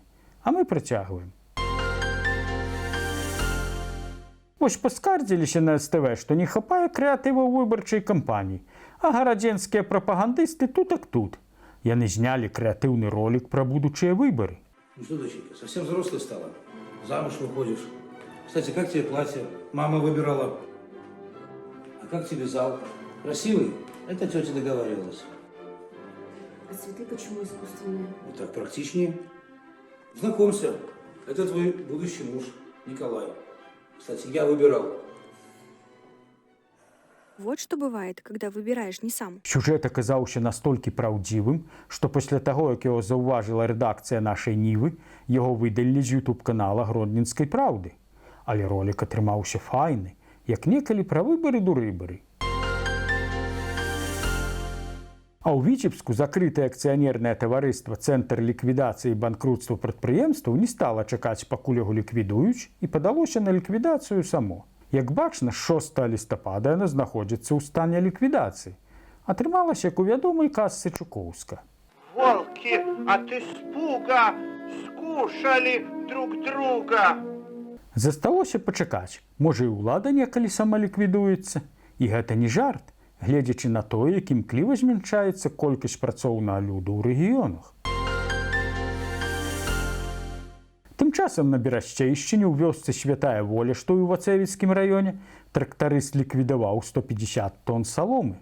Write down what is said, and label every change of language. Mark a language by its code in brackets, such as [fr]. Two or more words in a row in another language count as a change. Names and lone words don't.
[be] А мы працягваем. Вось паскардзіліся на СТВ, што не хапае крэатыву выбарчай кампаніі, а гарадзенскія прапагандысты тутак тут. Яны знялі крэатыўны ролик пра будучыя выбары. [ru] Ну что, доченька, совсем взрослой стала? Замуж выходишь? Кстати, как тебе платье? Мама выбирала. А как тебе зал? Красивый? Это тетя договаривалась. А цветы почему искусственные? Вот так практичнее. Знакомься, это твой будущий муж, Николай. Кстати, я выбирал. Вот что бывает, когда выбираешь не сам. [be] Сюжэт аказаўся настолькі праўдзівым, што пасля таго, як яго заўважыла рэдакцыя нашай Нівы, яго выдалілі з ютуб-канала Гродненскай праўды. Але ролик атрымаўся файны, як некалі пра выбары-дурыбары. А ў Віцебску закрытае акцыянернае таварыства Цэнтр ліквідацыі і банкрутства прадпрыемстваў не стала чакаць, пакуль яго ліквідуюць, і падалося на ліквідацыю само. Як бачна, 6 лістапада яна знаходзіцца ў стане ліквідацыі. Атрымалася, як у вядомай казцы Чукоўска. [ru] Волки от испуга скушали друг друга. [be] Засталося пачакаць. Можа, і ўлада некалі сама ліквідуецца. І гэта не жарт, гледзячы на тое, якім кліва змяншаецца колькасць працоўнага люду ў рэгіёнах. часам на Берасчейшчыне ў вёсцы Святая Воля, што ў Вацэвіцкім раёне, трактарыст ліквідаваў 150 тонн саломы.